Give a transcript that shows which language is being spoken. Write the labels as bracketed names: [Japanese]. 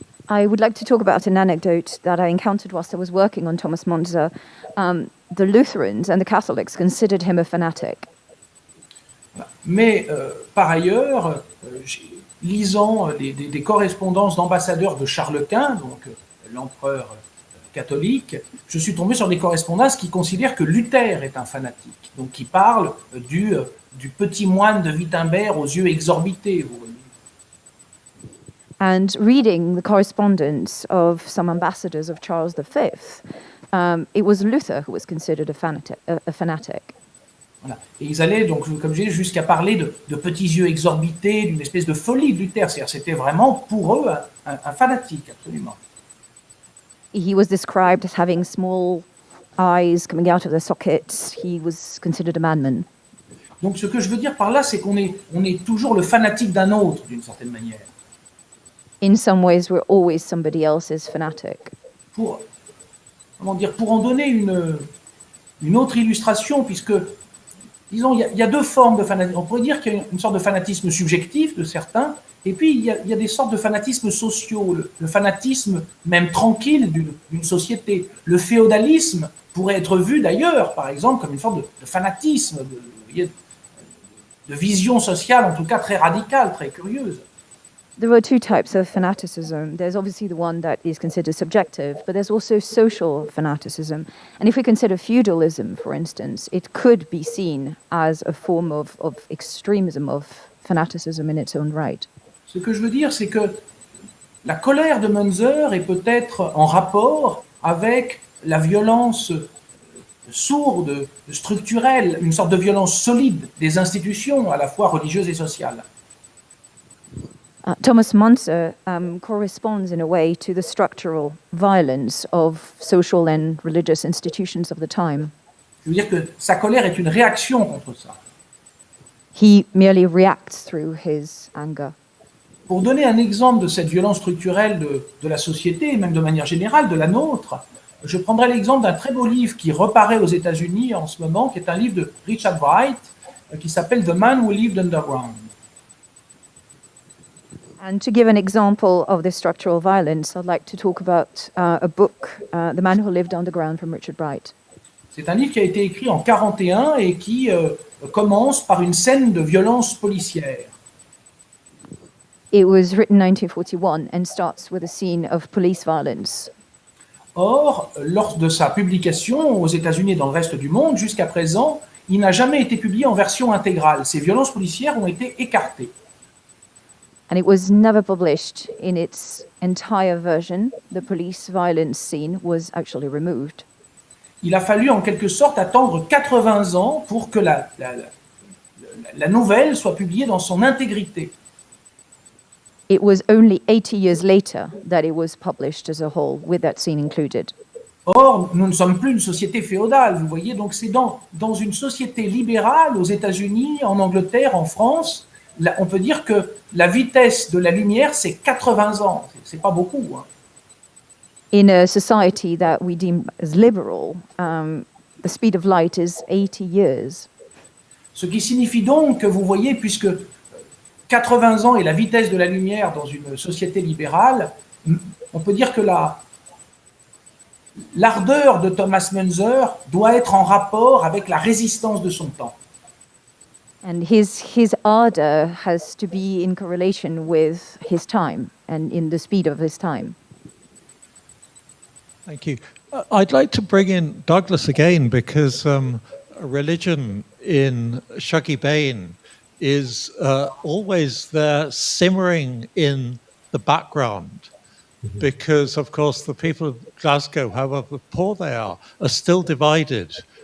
[English] I would like to talk about an anecdote that I encountered whilst I was working on Thomas Munzer. The Lutherans and the Catholics considered him a fanatic. [French] Mais par ailleurs, lisant des correspondances d'ambassadeurs de Charles Quint, donc l'empereur catholique, je suis tombé sur des correspondances qui considèrent que Luther est un fanatique, donc qui parle du petit moine de Wittenberg aux yeux exorbités. Vous voyez. [English] And reading the correspondence of some ambassadors of Charles V, it was Luther who was considered a fanatic. [French] Voilà. Et ils allaient donc, comme je disais, jusqu'à parler de petits yeux exorbités, d'une espèce de folie de Luther. C'est-à-dire, c'était vraiment pour eux un fanatique, absolument. [English] He was described as having small eyes coming out of their sockets. He was considered a madman. [French] Donc, ce que je veux dire par là, c'est qu'on est toujours le fanatique d'un autre, d'une certaine manière. [English] In some ways, we're always somebody else's fanatic. [French] Pour en donner une autre illustration, puisque, disons, il y a 2 formes de fanatisme. On pourrait dire qu'il y a une sorte de fanatisme subjectif de certains, et puis il y a des sortes de fanatismes sociaux, le fanatisme même tranquille d'une société. Le féodalisme pourrait être vu d'ailleurs, par exemple, comme une forme de fanatisme, de vision sociale, en tout cas très radicale, très curieuse. [English] There are 2 types of fanaticism. There's obviously the one that is considered subjective, but there's also social fanaticism. And if we consider feudalism, for instance, it could be seen as a form of extremism, of fanaticism in its own right. [French] Ce que je veux dire, c'est que la colère de Munzer est peut-être en rapport avec la violence sourde, structurelle, une sorte de violence solide des institutions, à la fois religieuses et sociales. [English] Thomas Muntzer corresponds in a way to the structural violence of social and religious institutions of the time. [French] Je veux dire que sa colère est une réaction contre ça. [English] He merely reacts through his anger. [French] Pour donner un exemple de cette violence structurelle de la société, et même de manière générale, de la nôtre, je prendrai l'exemple d'un très beau livre qui reparaît aux États-Unis en ce moment, qui est un livre de Richard Wright, qui s'appelle The Man Who Lived Underground. [English] And to give an example of this structural violence, I'd like to talk about a book, The Man Who Lived Underground, from Richard Wright. [French] C'est un livre qui a été écrit en 1941 et qui commence par une scène de violence policière. [English] It was written in 1941 and starts with a scene of police violence. [French] Or, lors de sa publication aux États-Unis et dans le reste du monde, jusqu'à présent, il n'a jamais été publié en version intégrale. Ces violences policières ont été écartées. [English] And it was never published in its entire version. The police violence scene was actually removed. [French] Il a fallu en quelque sorte attendre 80 ans pour que la nouvelle soit publiée dans son intégrité. [English] It was only 80 years later that it was published as a whole, with that scene included. [French] Or, nous ne sommes plus une société féodale, vous voyez, donc c'est dans une société libérale aux États-Unis, en Angleterre, en France, là, on peut dire que la vitesse de la lumière, c'est 80 ans, c'est pas beaucoup. Hein. [English] In a society that we deem as liberal, the speed of light is 80 years. [French] Ce qui signifie donc que vous voyez, puisque 80 ans est la vitesse de la lumière dans une société libérale, on peut dire que l'ardeur de Thomas Muntzer doit être en rapport avec la résistance de son temps. [English] And his ardor has to be in correlation with his time and in the speed of his time. Thank you. I'd like to bring in Douglas again because religion in Shuggie Bain is always there simmering in the background because, of course, the people of Glasgow, however poor they are still divided.